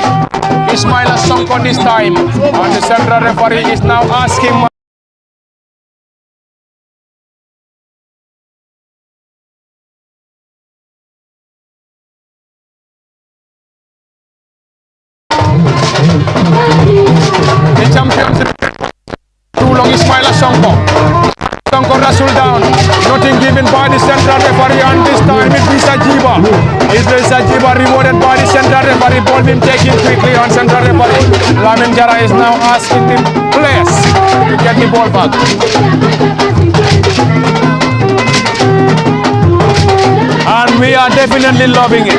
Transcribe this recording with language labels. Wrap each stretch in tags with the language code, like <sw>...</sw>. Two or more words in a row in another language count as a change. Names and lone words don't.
<en>Ismaila Sonko this time, and the central referee is now asking the champions too long. Ismaila Sonko. Sonko wrestled down. Nothing given by the central referee, and this time it is Ajiba. Idris Ajiba rewarded by the central referee. Ball being taken quickly on central referee. Lamin Jara is now asking the players to get the ball back. And we are definitely loving it.</en>